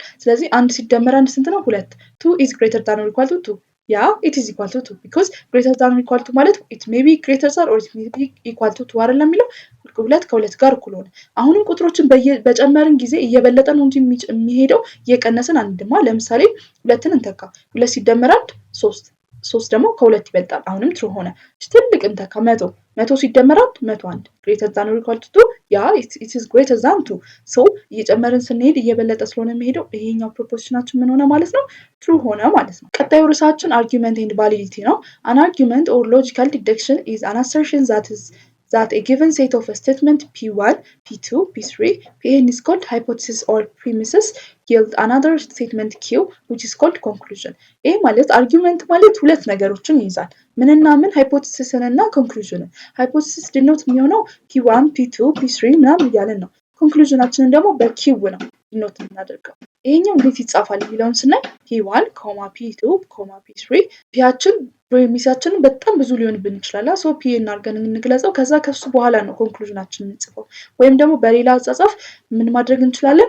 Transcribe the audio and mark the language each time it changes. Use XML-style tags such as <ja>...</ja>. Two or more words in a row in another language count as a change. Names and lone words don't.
<am>ስለዚህ 1 ሲደመር 1 ስንት ነው?</am> <en>2 2 is greater than or equal to 2 ያ it is equal to 2 because greater than or equal to ማለት it may be greater than or it may be equal to 2</en> <am>አይደለም የሚለው 2 ከ2 ጋር እኩል ሆነ። አሁንም ቁጥሮችን በጨመርን ጊዜ እየበለጠ ነው እንጂ የሚሄደው እየቀነስን አንድማ። ለምሳሌ 2ን እንተካ። 2 ሲደመር 1 3 3 ደግሞ ከ2 ይበልጣል። አሁንም ትሩ ሆነ። ትልቅ እንተካ 100 ሲደመር 1 101</am> <en>greater than or equal to 2</en> <am>ያ</am> <en>it is greater than 2 so</en> <am>እየጨመርን ስንሄድ እየበለጠ ስለሆነ የሚሄደው ይሄኛው ፕሮፖዚሽናችን ምን ሆነ ማለት ነው? ትሩ ሆነ ማለት ነው። ቀጣዩ ርዕሳችን</am> <en>argument and validity ነው። an argument or logical deduction is an assertion that a given set of a statement P1, P2, P3, Pn is called hypothesis or premises yield another statement Q which is called conclusion.</en> <am>ይህ ማለት አርጊመንት ማለት ሁለት ነገሮችን ይይዛል። ምንና ምን? ሃይፖቴሲስን እና ኮንክሉዥንን። ሃይፖቴሲስ ዲኖት የሚሆነው P1, P2, P3 ምናምን እያለን ነው። ኮንክሉዥናችንን ደግሞ በኪው ነው ዲኖት የምናደርገው። ይሄኛው እንዴት ይጻፋል የሚለውን ስናይ P1, P2, P3 ፒያችን ፕሪሚሳችንን በጣም ብዙ ሊሆንብን ይችላል። ሶ ፒ እናድርገን እንግለጸው። ከዛ ከሱ በኋላ ነው ኮንክሉዥናችንን እንጽፈው። ወይም ደግሞ በሌላ አጻጻፍ ምን ማድረግ እንችላለን?</am>